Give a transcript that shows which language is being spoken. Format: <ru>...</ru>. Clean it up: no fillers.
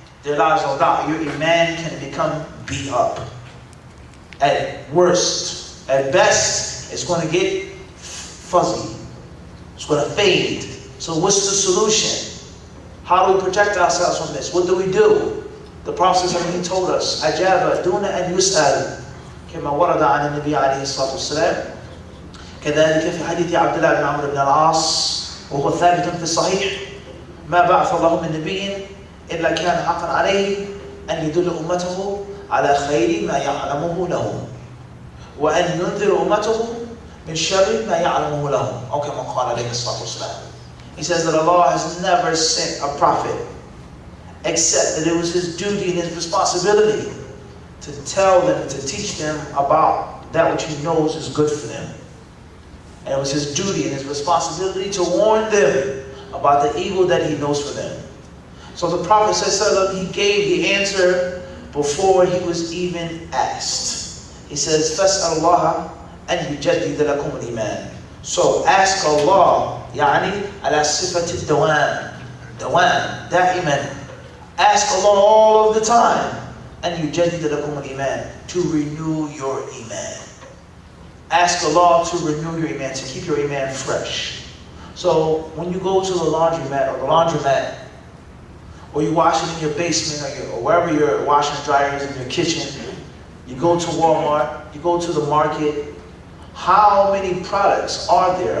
<en>There lies no doubt your Iman can become beat up. At worst, at best, it's going to get fuzzy. It's going to fade. So what's the solution? How do we protect ourselves from this? What do we do? The Prophet ﷺ told us,</en> <ar>أجاب دون أن يسأل كما ورد عن النبي عليه الصلاة والسلام. كذلك في حديث عبد الله بن عمرو بن العاص وهو ثابت في الصحيح ما بعث الله من نبي إلا كان حقا عليه أن يدل أمته على خير ما يعلمه لهم وأن ينذر أمته من شر ما يعلمه لهم أو كما قال عليه الصلاة والسلام.</ar> <en>He says that Allah has never sent a prophet except that it was his duty and his responsibility to tell them, to teach them about that which he knows is good for them. And it was his duty and his responsibility to warn them about the evil that he knows for them. So the Prophet says, he gave the answer before he was even asked. He says,</en> <ar>فَاسْأَلُ اللَّهَ أَنْ يُجَدِّدَ لَكُمُ الْإِيمَانِ.</ar> <en>So ask Allah,</en> <ar>يعني على صفة الدوام, دوام, دائما.</ar> <en>Ask Allah all of the time, and</en> <ar>يُجَدِّدَ لَكُمُ الْإِيمَانِ,</ar> <en>to renew your Iman. Ask Allah to renew your Iman, to keep your Iman fresh. So when you go to the laundromat or the laundromat, or you wash it in your basement or wherever your washing dryer is in your kitchen, you go to Walmart, you go to the market, how many products are there?</en>